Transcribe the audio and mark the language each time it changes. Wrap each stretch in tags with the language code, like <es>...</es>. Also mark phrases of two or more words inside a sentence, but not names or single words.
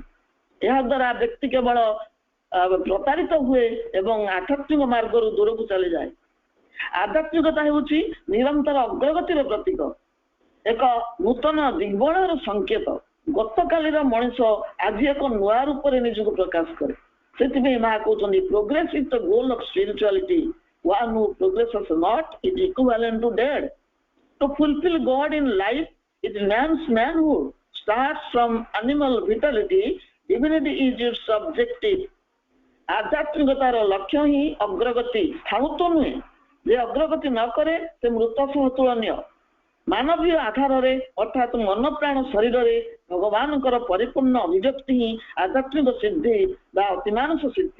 <or>ଏହା ଦ୍ୱାରା ବ୍ୟକ୍ତି କେବଳ ପ୍ରତାରିତ ହୁଏ ଏବଂ ଆଧ୍ୟାତ୍ମିକ ମାର୍ଗରୁ ଦୂରକୁ ଚାଲିଯାଏ। ଆଧ୍ୟାତ୍ମିକତା ହେଉଛି ନିରନ୍ତର ଅଗ୍ରଗତିର ପ୍ରତୀକ, ଏକ ନୂତନ ଦିଗ୍ବଳୟର ସଂକେତ। ଗତକାଲିର ମଣିଷ ଆଜି ଏକ ନୂଆ ରୂପରେ ନିଜକୁ ପ୍ରକାଶ କରେ। ସେଥିପାଇଁ ମା କହୁଛନ୍ତି</or> <en>progress is the goal of spirituality, one who progresses not is equivalent to dead. To fulfill God in life is man's manhood, starts from animal vitality, divinity is its objective.</en> <or>ଆଧ୍ୟାତ୍ମିକତାର ଲକ୍ଷ୍ୟ ହିଁ ଅଗ୍ରଗତି, ସ୍ଥାଣୁତ୍ୱ ନୁହେଁ। ଯେ ଅଗ୍ରଗତି ନ କରେ ସେ ମୃତ ସହ ତୁଳନୀୟ। ମାନବୀୟ ଆଧାରରେ ଅର୍ଥାତ୍ ମନ ପ୍ରାଣ ଶରୀରରେ ଭଗବାନଙ୍କର ପରିପୂର୍ଣ୍ଣ ଅଭିବ୍ୟକ୍ତି ହିଁ ଆଧ୍ୟାତ୍ମିକ ସିଦ୍ଧି ବା ଅତିମାନସ ସିଦ୍ଧି।</or>